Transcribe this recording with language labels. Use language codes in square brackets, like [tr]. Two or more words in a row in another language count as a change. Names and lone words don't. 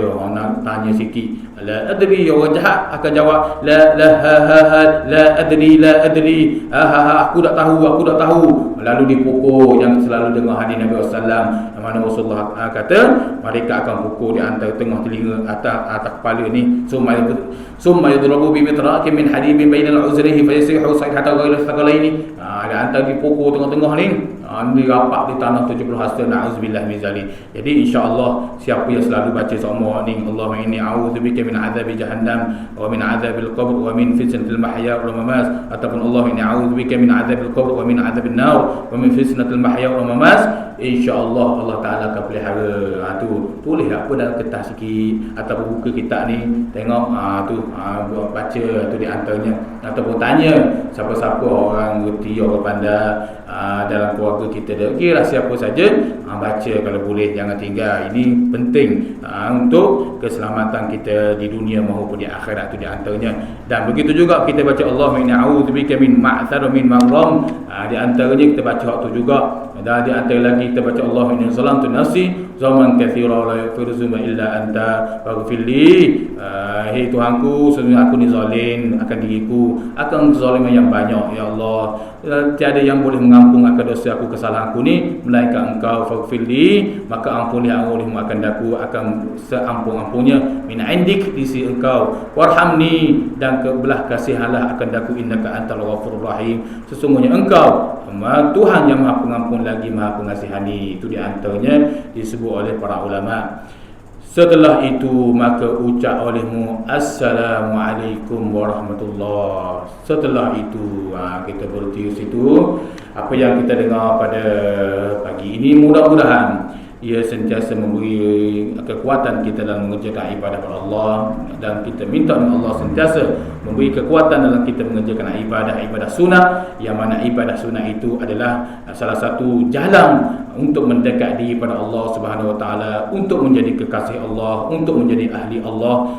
[ms] Nak tanya sikit, [ar] لا أدري, [ms] orang jahat akan jawab [ar] لا أدري, [ms] aku tak tahu. Lalu dipukul. Yang selalu dengar hadis Nabi sallallahu, mana Rasulullah kata mereka akan pukul di antara tengah telinga atas kepala ni, [ar] ثم يضرب بمطرقة من حديد بين أذنيه فيصيح صيحة غير الثقلين. [ms] Di antara dipukul tengah-tengah ni, dirapak di tanah 70 hasta, [ar] نعوذ بالله من ذلك. [ms] Jadi insya-Allah siapa yang selalu baca semua ni, [ar] اللهم إني أعوذ بك من عذاب جهنم ومن عذاب القبر ومن فتنة المحيا والممات, ataupun اللهم إني أعوذ بك من عذاب القبر ومن عذاب النار ومن فتنة المحيا والممات, [ms] insya-Allah Allah Taala akan pelihara. Tu tulis apa dalam kertas sikit ataupun buka kitab ni, tengok baca tu di antaranya, ataupun tanya siapa-siapa orang reti, orang pandai dalam keluarga kita dia. Okeylah siapa saja, baca kalau boleh, jangan tinggal. Ini penting untuk keselamatan kita di dunia maupun di akhirat, tu di antaranya. Dan begitu juga kita baca [ar] اللهم إني أعوذ بك من المأثم من المغرم, [ms] di antaranya kita baca waktu juga. Dan di antara lagi kita baca [ar] اللهم إني ظلمت نفسي ظلما كثيرا لا يغفر الذنوب إلا أنت فاغفر لي. [ms] Hei Tuhanku, sesungguhnya aku ni zalim akan diriku, akan zaliman yang banyak ya Allah. Tiada yang boleh mengampung akan dosa aku, kesalahan aku ni melainkan Engkau. Faghfirli, maka ampunilah olehmu akan daku, akan seampun-ampunnya [ar] من عندك, [ms] di sisi Engkau. Warhamni, dan kebelah kasihanlah akan daku, [ar] إنك أنت الغفور الرحيم, [ms] sesungguhnya Engkau Tuhan yang Maha Pengampun lagi Maha Pengasihani. Itu di antaranya disebut oleh para ulama. Setelah itu maka ucap olehmu [ar] السلام عليكم ورحمة الله. [ms] Setelah itu kita berhenti situ. Apa yang kita dengar pada pagi ini mudah-mudahan ia sentiasa memberi kekuatan kita dalam mengerjakan ibadah kepada Allah, dan kita minta Allah sentiasa memberi kekuatan dalam kita mengerjakan ibadah sunnah, yang mana ibadah sunnah itu adalah salah satu jalan untuk mendekat diri pada Allah [ar] سبحانه وتعالى, [ms] untuk menjadi kekasih Allah, untuk menjadi ahli Allah.